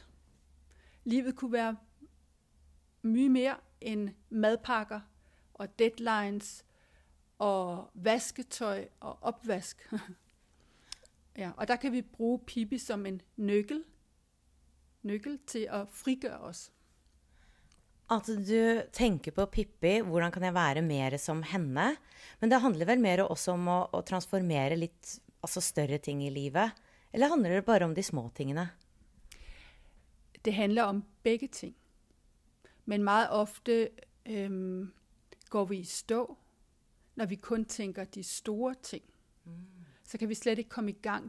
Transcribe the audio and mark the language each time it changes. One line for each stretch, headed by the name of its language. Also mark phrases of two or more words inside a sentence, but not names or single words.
Danish: Livet kunne være mye mere end madpakker og deadlines og vasketøj og opvask. Ja, og der kan vi bruge Pippi som en nøkkel til at frigøre os.
Norwegian: At du tenker på Pippi, hvordan kan jeg være mer som henne? Men det handler vel mer også om å transformere litt, altså større ting i livet? Eller handler det bare om de små tingene?
Danish: Det handler om begge ting. Men meget ofte går vi i stå. når vi kun tænker de store ting. Så kan vi slet ikke komme i gang.